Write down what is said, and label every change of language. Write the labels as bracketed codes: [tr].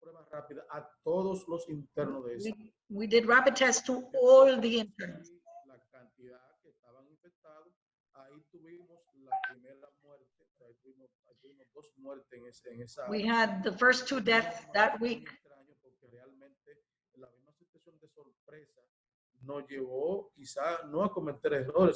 [es] rápida a todos los internos de esa. [en] We did rapid tests to all the interns. [es] La cantidad que estaban infectados, ahí tuvimos la primera muerte, ahí tuvimos dos muertes en esa. [en] We had the first 2 deaths that week. [es] Porque realmente la misma situación de sorpresa nos llevó quizá no a cometer errores.